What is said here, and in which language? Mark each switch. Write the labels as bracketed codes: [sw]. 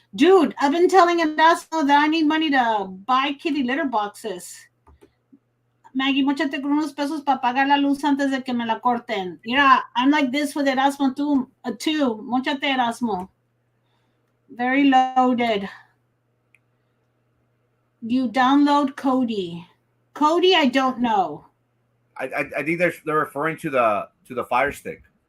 [en] Dude, I've been telling Erasmo that I need money to buy kitty litter boxes. [es] Maggie, mochate con unos pesos para pagar la luz antes de que me la corten. [en] Mira, I'm like this with Erasmo too. [es] Mochate [en] Erasmo. Very loaded. You download Cody. Cody, I don't know. I think they're referring to the Fire Stick.